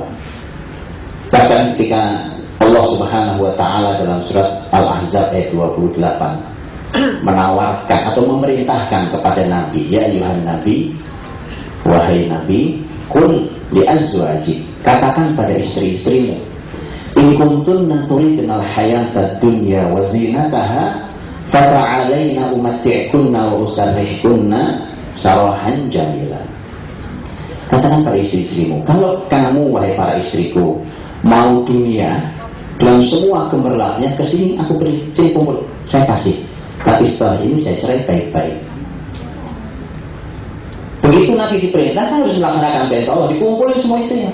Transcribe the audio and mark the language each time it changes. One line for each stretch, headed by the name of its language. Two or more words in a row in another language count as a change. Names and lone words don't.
Indonesian: Bahkan ketika Allah Subhanahu wa Ta'ala dalam surat Al-Ahzab ayat 28 menawarkan atau memerintahkan kepada Nabi,
Arabic: يا أيها النبي,
Indonesian: wahai Nabi,
Arabic: قل لأزواجي,
Indonesian: katakan pada istri-istrimu,
Arabic: إن كنتن تردن الحياة الدنيا وزينتها فتعالين أمتعكن وأسرحكن سراحا جميلا.
Indonesian: Katakan pada istri-istrimu, kalau kamu wahai para istriku mau dunia dalam semua gemerlapnya, kesini aku beri, sini kumpul, saya kasih. Tapi setelah ini saya cerai baik-baik. Begitu Nabi diperintah kan harus melaksanakan perintah Allah, dikumpulin semua istrinya.